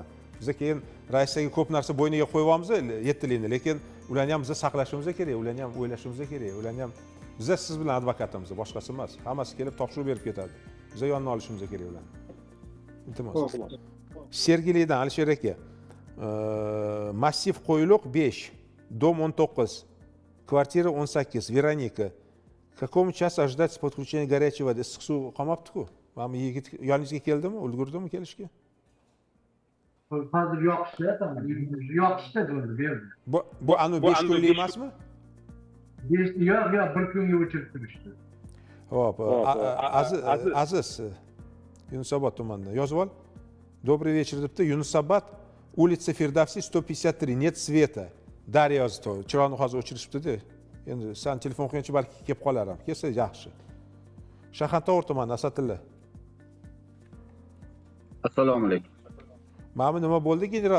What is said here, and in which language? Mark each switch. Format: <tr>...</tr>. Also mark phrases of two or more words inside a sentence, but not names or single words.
<uz>Biz keyin raisga ko'p narsa bo'yniga qo'yibamiz, 7 yilni, lekin ularni ham biz saqlashimiz kerak, ularni ham o'ylashimiz kerak, ularni ham biz siz bilan advokatimiz, boshqasi emas. Hammasi kelib topshiriq berib ketadi. Biz yonini olishimiz kerak ularni. Iltimos. Sergelidan Alisher aka. Massiv Qo'yliq 5, dom 19, kvartira 18, Veronika.</uz> <ru>Какому часу ожидать подключения горячей воды?</ru> <uz>Issiq suv qolmabdi-ku. Mana bu yigit yoningizga keldimi? Ulgurdimi kelishga? Hozir yoqishda, tamam. Yoqishda bo'ldi, berdi. Bu anu 5 kunlik emasmi? Yo'q, 1 kunga o'chirib turishdi. Hop, Aziz Yunusobod tumanidan yozib ol.</uz> <ru>Добрый вечер debdi. Yunusobod, улица Firdavsi 153, нет света.</ru> <uz>Daryo yozdi. Chiroqni hozir o'chirishibdi-da. Endi sen telefon qilgancha balki kelib qolar ham. Kelsa yaxshi. Shahardto'g'ri tumani Asatilla. Assalomu alaykum. Mana nima bo'ldi general?</uz>